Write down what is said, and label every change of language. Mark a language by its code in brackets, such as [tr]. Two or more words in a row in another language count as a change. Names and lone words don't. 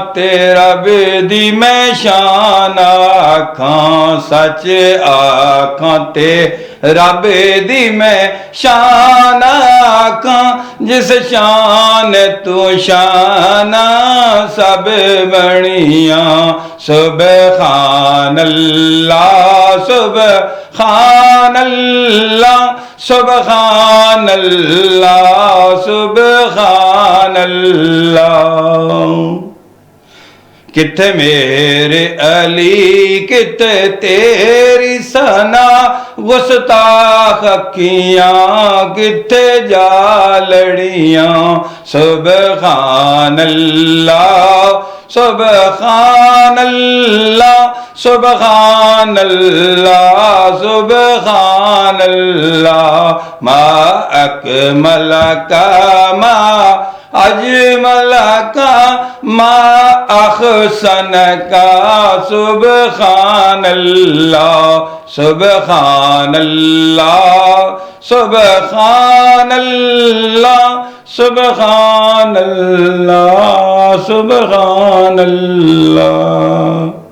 [pa] ਤੇਰਾ ਬੇਦੀ ਮੈਂ ਸ਼ਾਨ ਆਖਾਂ ਸੱਚ ਆਖਾਂ ਤੇ ਰੱਬ ਦੀ ਮੈਂ ਸ਼ਾਨ ਆਖਾਂ ਜਿਸ ਸ਼ਾਨ ਤੂ ਸ਼ਾਨਾ ਸਭ ਬਣੀਆ [ar] سبحان الله سبحان الله سبحان الله سبحان الله. [pa] ਕਿੱਥੇ ਮੇਰੇ ਅਲੀ ਕਿੱਥੇ ਤੇਰੀ ਸਨਾ ਗੁਸਤਾਖ਼ ਅੱਖੀਆਂ ਕਿੱਥੇ ਜਾਲੜੀਆਂ [ar] سبحان الله سبحان الله سبحان الله سبحان الله. ما أكمل ك ما أجمل ك ما أحسن ك سبحان الله سبحان الله سبحان الله سبحان الله سبحان الله.